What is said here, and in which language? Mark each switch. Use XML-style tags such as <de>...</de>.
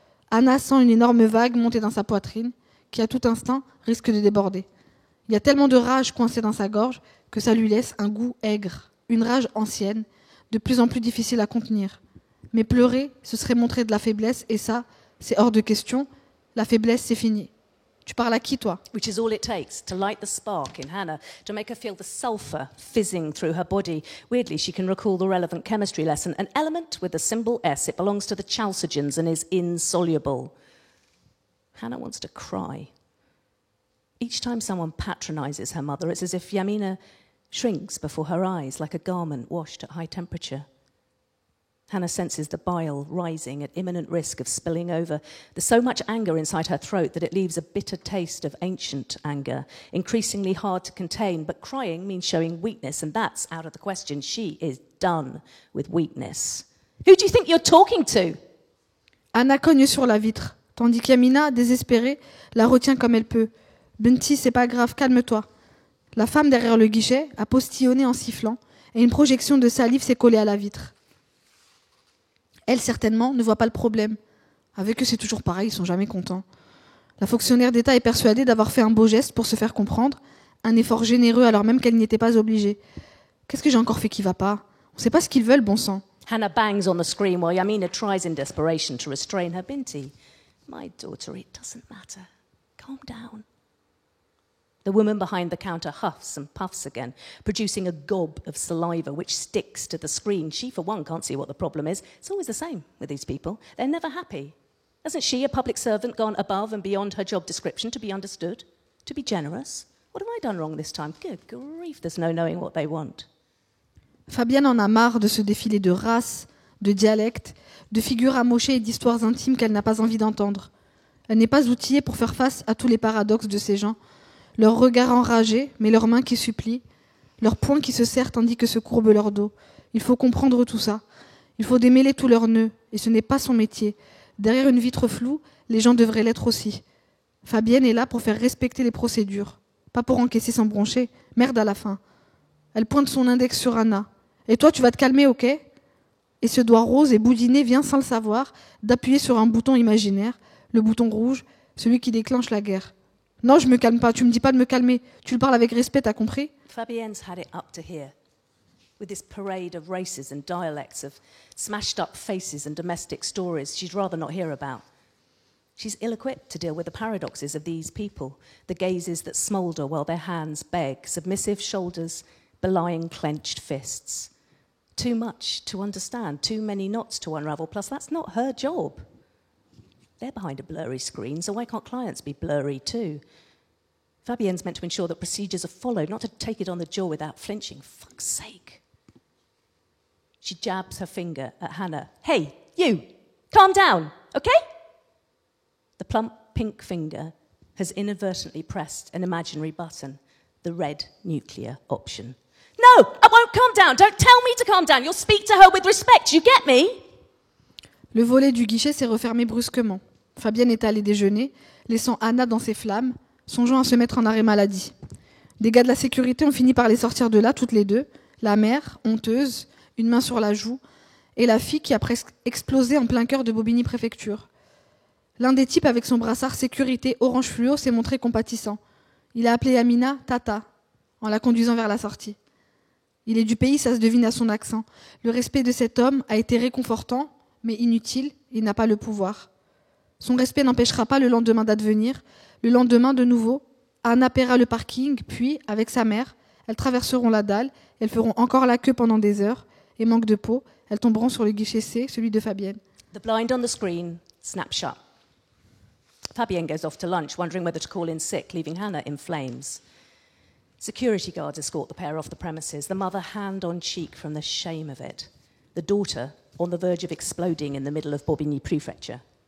<fr>Anna sent une énorme vague monter dans sa poitrine, qui à tout instant risque de déborder. Il y a tellement de rage coincée dans sa gorge que ça lui laisse un goût aigre, une rage ancienne, de plus en plus difficile à contenir. Mais pleurer, ce serait montrer de la faiblesse, et ça, c'est hors de question. La faiblesse, c'est fini. Tu parles à qui, toi?</fr> <en>Which is all it takes to light the spark in Hannah, to make her feel the sulphur fizzing through her body. Weirdly, she can recall the relevant chemistry lesson. An element with the symbol S, it belongs to the chalcogens and is insoluble. Hannah wants to cry. Each time someone patronizes her mother, it's as if Yamina shrinks before her eyes like a garment washed at high temperature. Hannah senses the bile rising at imminent risk of spilling over. There's so much anger inside her throat that it leaves a bitter taste of ancient anger, increasingly hard to contain. But crying means showing weakness, and that's out of the question. She is done with weakness. Who do you think you're talking to?</en> <fr>Anna cogne sur la vitre, tandis qu'Yamina, désespérée, la retient comme elle peut. Binti, c'est pas grave, calme-toi. La femme derrière le guichet a postillonné en sifflant, et une projection de salive s'est collée à la vitre. Elle, certainement, ne voit pas le problème. Avec eux, c'est toujours pareil, ils sont jamais contents. La fonctionnaire d'État est persuadée d'avoir fait un beau geste pour se faire comprendre, un effort généreux alors même qu'elle n'y était pas obligée. Qu'est-ce que j'ai encore fait qui va pas? On sait pas ce qu'ils veulent, bon sang.</fr> <en>Hannah bangs on the screen while Yamina tries in desperation to restrain her Binti. My daughter, it doesn't matter. Calm down. The woman behind the counter huffs and puffs again, producing a gob of saliva which sticks to the screen. She, for one, can't see what the problem is. It's always the same with these people. They're never happy. Hasn't she, a public servant, gone above and beyond her job description to be understood, to be generous? What have I done wrong this time? Good grief, there's no knowing what they want.</en> <fr>Fabienne en a marre de ce défilé de races, de dialectes, de figures amochées et d'histoires intimes qu'elle n'a pas envie d'entendre. Elle n'est pas outillée pour faire face à tous les paradoxes de ces gens. Leurs regards enragés, mais leurs mains qui supplient, leurs poings qui se serrent tandis que se courbe leur dos. Il faut comprendre tout ça. Il faut démêler tous leurs nœuds, et ce n'est pas son métier. Derrière une vitre floue, les gens devraient l'être aussi. Fabienne est là pour faire respecter les procédures, pas pour encaisser sans broncher. Merde à la fin. Elle pointe son index sur Anna. Et toi, tu vas te calmer, ok? Et ce doigt rose et boudiné vient, sans le savoir, d'appuyer sur un bouton imaginaire, le bouton rouge, celui qui déclenche la guerre. Non, je me calme pas, tu me dis pas de me calmer. Tu le parles avec respect, t'as compris?</fr> <en>Fabienne's had it up to here, with this parade of races and dialects, of smashed up faces and domestic stories she'd rather not hear about. She's ill-equipped to deal with the paradoxes of these people, the gazes that smoulder while their hands beg, submissive shoulders belying clenched fists. Too much to understand, too many knots to unravel, plus that's not her job. They're behind a blurry screen, so why can't clients be blurry too? Fabienne's meant to ensure that procedures are followed, not to take it on the jaw without flinching. Fuck's sake. She jabs her finger at Hannah. Hey, you, calm down, okay? The plump pink finger has inadvertently pressed an imaginary button, the red nuclear option. No, I won't calm down. Don't tell me to calm down. You'll speak to her with respect. You get me?</en> <fr>Le volet du guichet s'est refermé brusquement. Fabienne est allée déjeuner, laissant Anna dans ses flammes, songeant à se mettre en arrêt maladie. Des gars de la sécurité ont fini par les sortir de là, toutes les deux. La mère, honteuse, une main sur la joue, et la fille qui a presque explosé en plein cœur de Bobigny-Préfecture. L'un des types avec son brassard sécurité orange fluo s'est montré compatissant. Il a appelé Amina « Tata » en la conduisant vers la sortie. Il est du pays, ça se devine à son accent. Le respect de cet homme a été réconfortant, mais inutile, il n'a pas le pouvoir. Son respect n'empêchera pas le lendemain d'advenir. Le lendemain, de nouveau, Anna paiera le parking, puis, avec sa mère, elles traverseront la dalle, elles feront encore la queue pendant des heures, et manque de peau, elles tomberont sur le guichet C, celui de Fabienne.</fr> <en>The blind on the screen snaps shut. Fabienne goes off to lunch, wondering whether to call in sick, leaving Hannah in flames. Security guards escort the pair off the premises, the mother hand on cheek from the shame of it, the daughter on the verge of exploding in the middle of Bobigny Prefecture.</en>